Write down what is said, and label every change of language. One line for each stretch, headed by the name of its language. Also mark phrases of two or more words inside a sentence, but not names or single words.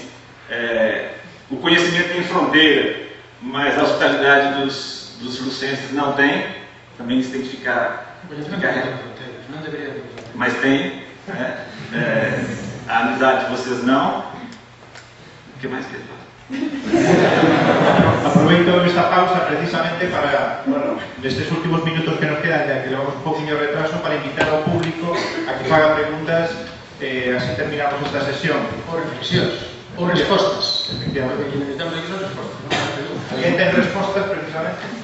Portuguese: O conhecimento tem fronteira, mas a hospitalidade dos lucenses não tem. Também isso tem que ficar não deveria ter. Mas tem. A amizade de vocês não. O que mais quer falar?
Galician: Aproveito esta pausa precisamente para, destes últimos minutos que nos quedan,
Spanish: ya que
Galician: levamos un poquinho de retraso, para invitar ao público a que faga preguntas, así terminamos esta sesión. Ou reflexións. Ou respostas. Efectivamente. Porque necesitamos aquí son respostas. ¿Alguien ten respostas precisamente?